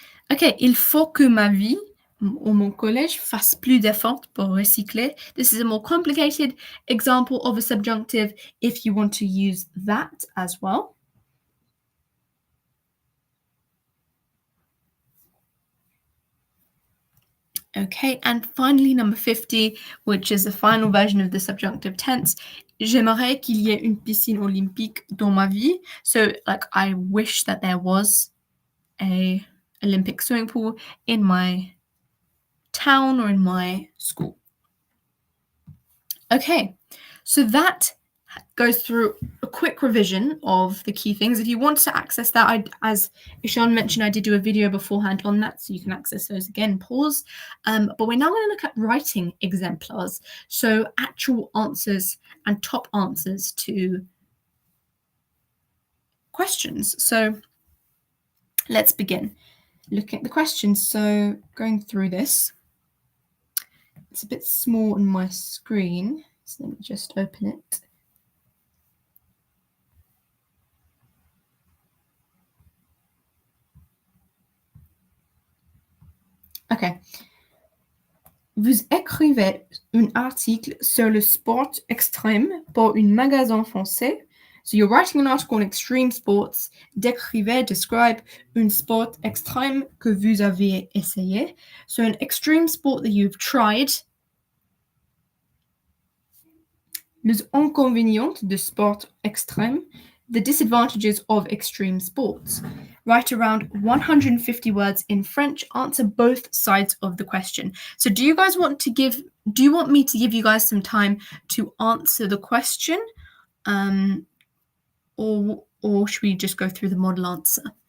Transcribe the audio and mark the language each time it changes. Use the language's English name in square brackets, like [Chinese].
[French] Okay, il faut que ma vie or mon collège fasse plus d'efforts pour recycler. [English] This is a more complicated example of a subjunctive if you want to use that as well. Okay, and finally, number 50, which is the final version of the subjunctive tense. [French] J'aimerais qu'il y ait une piscine olympique dans ma vie. [English] So, like, I wish that there was a Olympic swimming pool in my town or in my school. Okay, so that goes through a quick revision of the key things. If you want to access that, as Ishan mentioned, I did do a video beforehand on that, so you can access those again, pause. But we're now going to look at writing exemplars, so actual answers and top answers to questions. So let's begin looking at the questions. So going through this, it's a bit small on my screen, so let me just open it. Okay. [French] Vous écrivez un article sur le sport extrême pour un magasin français. [English] So you're writing an article on extreme sports. [French] Décrivez, describe un sport extrême que vous avez essayé. [English] So an extreme sport that you've tried. [French] Les inconvénients de sport extrême. [English] The disadvantages of extreme sports. Write around 150 words in French. Answer both sides of the question. So do you want me to give you guys some time to answer the question? Or should we just go through the model answer?